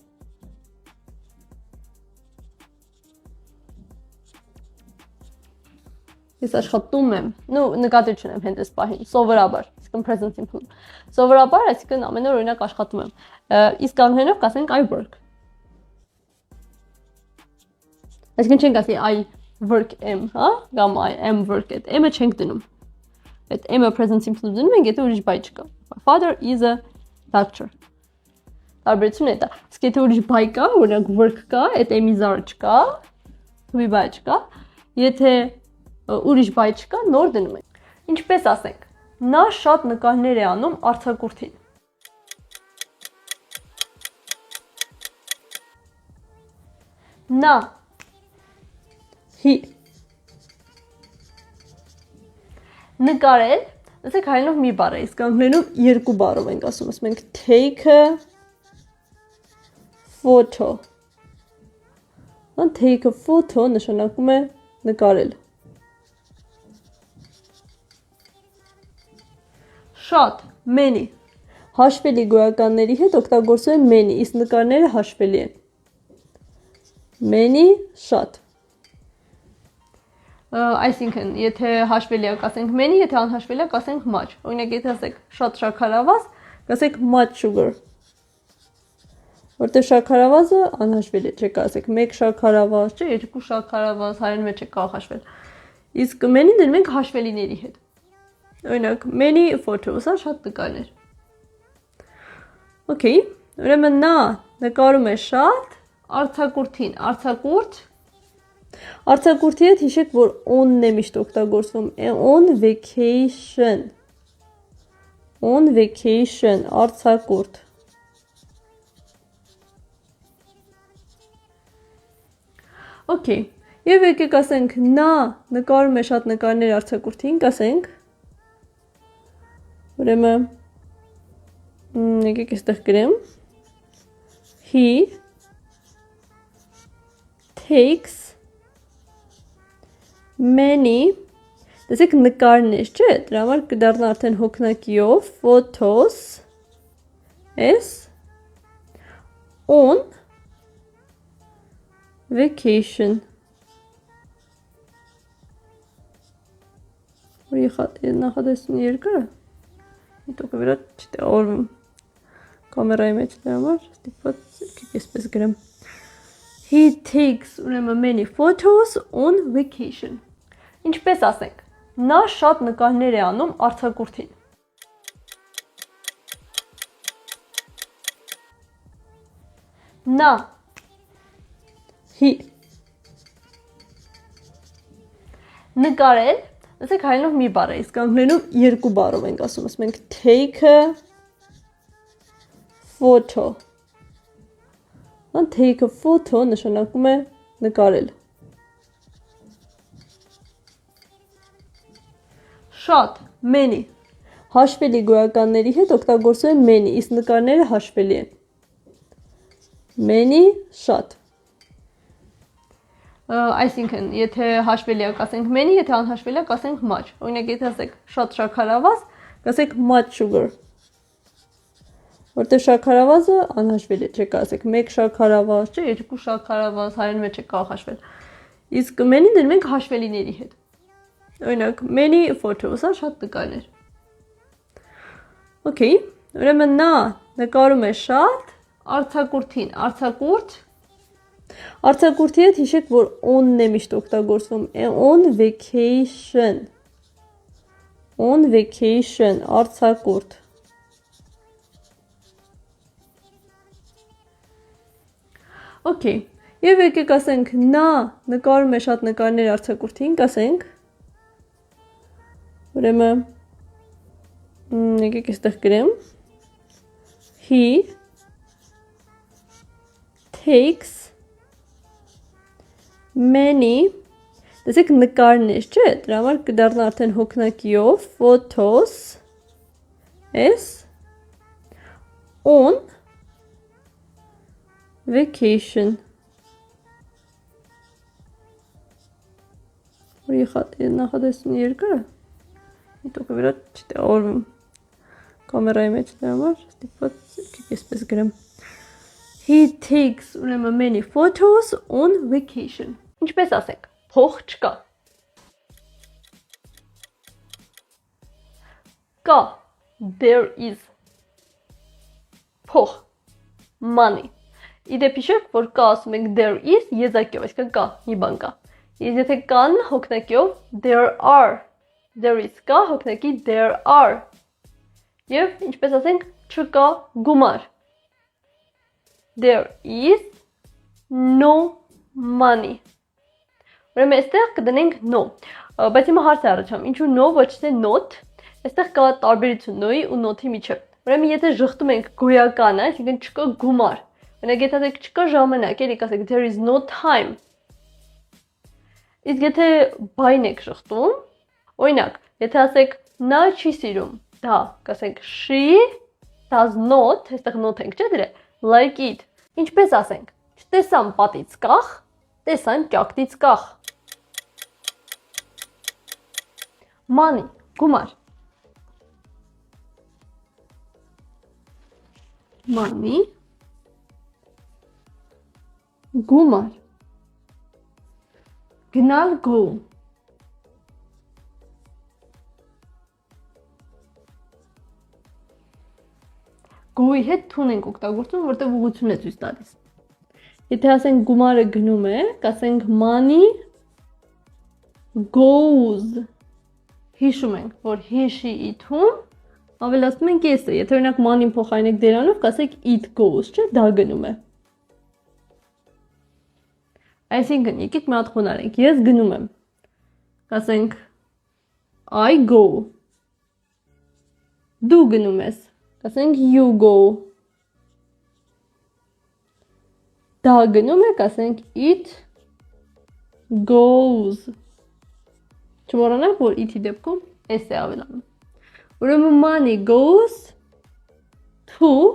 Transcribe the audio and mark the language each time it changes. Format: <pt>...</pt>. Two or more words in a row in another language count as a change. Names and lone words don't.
<hy>Ես աշխատում եմ, նու նկատի չունեմ հենց այս պահին, սովորաբար, այսինքն</hy> <en>present simple։</en> <hy>Սովորաբար, այսինքն ամեն օր օրինակ աշխատում եմ։ Իսկ անգլերենով կասենք</hy> <en>I work։</en> <hy>Այսինքն չենք ասի</hy> <en>I work am,</en> <hy>հա, կամ</hy> <en>I am work-ed,</en> <hy>am-ը չենք դնում։ Այդ am-ը</hy> <en>present simple</en> <hy>դնում ենք, եթե ուրիշ բայ չկա։</hy> <en>My father is a doctor։</en> <hy>Տարբերությունը դա։ Իսկ եթե ուրիշ բայ կա, օրինակ work կա, այդ am-իզարը չկա,</hy> <en>to be</en> <hy>բայ չկա, եթե ուրիշ բայ չկա, նոր դնում ենք։ Ինչպես ասենք, նա շատ նկարներ է անում արձակուրդին։ Նա he նկարել, ասեք հայերենով մի բառ է, իսկ անգլերենով երկու բառով ենք ասում ենք</hy> <en>take a photo։ Take a photo</en> <hy>նշանակում է նկարել։ Շատ, many։ Հաշվելի գոյականների հետ օգտագործում են many, իսկ նկարները հաշվելի են։ Many, շատ։ Այսինքն, եթե հաշվելի է, կասենք many, եթե անհաշվելի է, կասենք much։ Օրինակ, եթե ասեք շատ շաքարավազ, կասեք</hy> <en>much sugar։</en> <hy>Որտեղ շաքարավազը անհաշվելի է, չեք ասեք մեկ շաքարավազ, չէ, երկու շաքարավազ, հայերեն մեջ է կարող հաշվել։ Իսկ many դնում ենք հաշվելիների հետ։ Օրինակ,</hy> <en>many photos,</en> <hy>շատ նկարներ։ Okay, ուրեմն նա նկարում է շատ արձակուրդին, արձակուրդի հետ հիշեք, որ on-ն է միշտ օգտագործվում,</hy> <en>on vacation,</en> <hy>արձակուրդ։ Okay, եւ եկեք ասենք, նա նկարում է շատ նկարներ արձակուրդին, կասենք, ուրեմն, եկեք այստեղ գրեմ,</hy> <en>he takes many,</en> <hy>տեսեք նկարներ, չէ, դրա համար կդառնա արդեն հոգնակիով,</hy> <en>photos as on vacation։</en> <hy>Որ նախադասությունը երկրը, Իտոք վիրատ չտեղորվում կամերայի մեջ դրա համար, ստիպված եսպես գրեմ։</hy> <en>He takes many photos on vacation։</en> <hy>Ինչպես ասենք, նա շատ նկարներ է անում արձակուրդին։ Նա he նկարել, ասեք հայերենով մի բառ է, իսկ անգլերենով երկու բառով ենք ասում ենք</hy> <en>take a</en> <hy>photo։</hy> <en>Take a photo</en> <hy>նշանակում է նկարել։ Շատ, many։ Հաշվելի գոյականների հետ օգտագործում են many, իսկ նկարները հաշվելի են։ Many, շատ։ Այսինքն, եթե հաշվելի է, կասենք many, եթե անհաշվելի է, կասենք much։ Օրինակ, եթե ասեք շատ շաքարավազ, կասեք</hy> <en>much sugar։</en> <hy>Որտեղ շաքարավազը անհաշվելի է, չեք ասեք մեկ շաքարավազ, չէ, երկու շաքարավազ, հայերեն մեջ է կարող հաշվել։ Իսկ many դնում ենք հաշվելիների հետ։ Օրինակ,</hy> <en>many photos,</en> <hy>շատ նկարներ։ Okay, ուրեմն նա նկարում է շատ արձակուրդին, Արձակուրդի հետ հիշեք, որ on-ն է միշտ օգտագործվում,</hy> <en>on vacation,</en> <hy>արձակուրդ։ Okay, եւ եկեք ասենք նա նկարում է շատ նկարներ արձակուրդին, կասենք։ Ուրեմն եկեք այստեղ գրեմ։</hy> <en>He takes many,</en> <hy>տեսեք նկարներ, չէ, դրա համար կդառնա արդեն հոգնակիով</hy> <en>photos is on vacation.</en> <hy>Նախադասությունը երկարը։ Հետո վերա չտեղորվում կամերայի մեջ դրա համար ստիպված եկեք այսպես գրեմ։</hy> <en>He takes</en> <hy>ուրեմն</hy> <en>many photos on vacation.</en> <hy>Ինչպես ասենք, փող չկա։ Կա,</hy> <en>there is.</en> <hy>Փող, money. Իդեպ հիշեք, որ կա ասում ենք</hy> <en>there is</en> <hy>եզակիով, այսինքն կա, մի բան կա։ Իսկ եթե կան հոգնակիով</hy> <en>there are. There is</en> <hy>կա, հոգնակի</hy> <en>there are.</en> <hy>Եվ ինչպես ասենք, չկա գումար։</hy> <en>There is no money.</en> <hy>Ուրեմն այստեղ կդնենք no, բայց հիմա հարց է առաջանում, ինչու no ոչ թե not, այստեղ կա տարբերություն no-ի ու not-ի միջև։ Ուրեմն եթե ժխտում ենք գոյականը, այսինքն չկա գումար, օրինակ եթե ասեք չկա ժամանակ, էլի կասեք</hy> <en>there is no time։</en> <hy>Իսկ եթե բայն եք ժխտում, օրինակ, եթե ասեք նա չի սիրում, դա, կասենք</hy> <en>she does not,</en> <hy>այստեղ not ենք, չէ՞ դրել,</hy> <en>like it։</en> <hy>Ինչպես ասենք, չտեսան պատից կախ, տեսան ճակտից կախ։ Money, գումար։ Money, գումար։ Գնալ go։ Go-ի հետ թուն ենք օգտագործում, որտեղ ուղղություն է ցույց տալիս։ Եթե ասենք գումարը գնում է, կասենք money goes։ Հիշում ենք, որ he-she it-ում ավելացնում ենք s-ը։ Եթե օրինակ money-ն փոխարինենք դերանով, կասենք</hy> <en>it goes,</en> <hy>չէ՞, դա գնում է։ Այսինքն, եկեք մի հատ խոնարհենք։ Ես գնում եմ։ Կասենք</hy> <en>I go։</en> <hy>Դու գնում ես։ Կասենք</hy> <en>you go։</en> <hy>Դա գնում է, կասենք</hy> <en>it goes։</en> <hy>Չմոռանանք, որ it-ի դեպքում s է ավելանում։ Ուրեմն</hy> <en>money goes to</en>